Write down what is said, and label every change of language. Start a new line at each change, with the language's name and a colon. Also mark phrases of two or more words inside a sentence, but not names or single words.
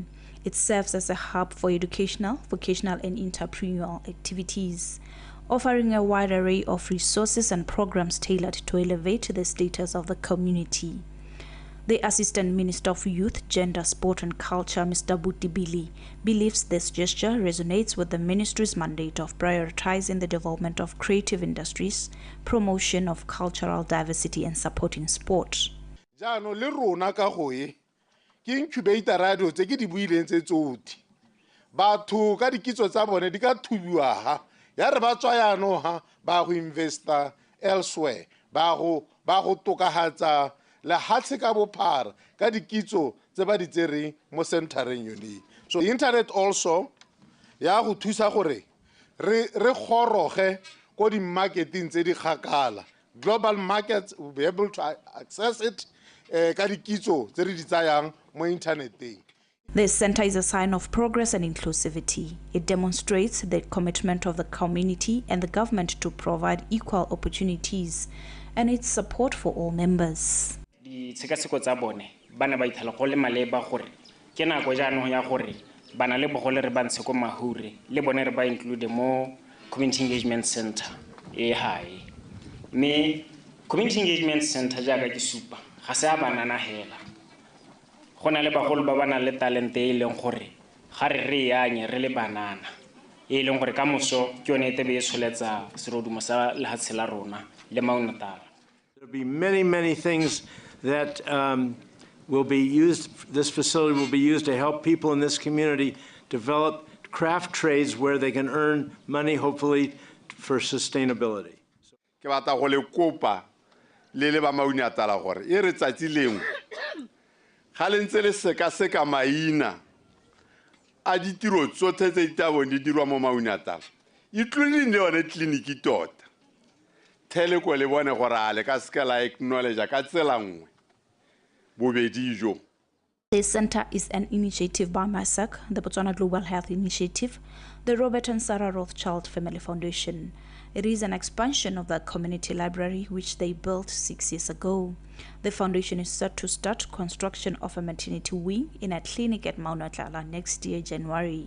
English: It serves as a hub for educational, vocational and entrepreneurial activities, offering a wide array of resources and programs tailored to elevate the status of the community. The Assistant Minister of Youth, Gender, Sport and Culture, Mr. Butibili, believes this gesture resonates with the ministry's mandate of prioritizing the development of creative industries, promotion of cultural diversity and supporting sport.
Tswana: Jano le rona ka goe ke incubator radio tse ke di buileng tse tsoti batho ka dikitso tsa bone di ka thubiwa ha ya re ba tswa yano ha ba go investa elsewhere ba go tokahatsa le hatse ka bophara ka dikitso tse ba di tsereng mo centereng yone.
English: So the internet also
Tswana: ya go thusa gore re goroge ko di marketing tse di khakala.
English: Global markets will be able to access it. This center is a sign of progress and inclusivity. It demonstrates the commitment of the community and the government to provide equal opportunities and its support for all members.
Tswana: Ditshekatsheko tsa bone bana ba ithala go le maleba gore ke nako jaanong ya gore bana le bogole re ba ntshe ko mahure le bone re ba include mo Community Engagement Center e hae me Community Engagement Center jaaka ke supa ga se a banana hela gona le bagolo ba bana le talent e leng gore ga re yanye re le banana e leng gore ka moso ke yone ete be e tsholetsa serodumo sa lehatshe la rona le Maunatala.
English: There'll be many things that will be used. This facility will be used to help people in this community develop craft trades where they can earn money, hopefully for sustainability.
Tswana: Ke batla go le kopa le ba Maunatala gore e re tsatsi lengwe ga le ntse le seka maina a ditiro tsotlhe tse di bone di dirwa mo Maunatala including le yone tleliniki tota thele ko le bone gore a le ka seka la acknowledge ka tsela nngwe bobedi jo.
English: This center is an initiative by MASAC, the Botswana Global Health Initiative, the Robert and Sarah Rothschild Family Foundation. It is an expansion of the community library which they built 6 years ago. The foundation is set to start construction of a maternity wing in a clinic at Maunatala next year, January.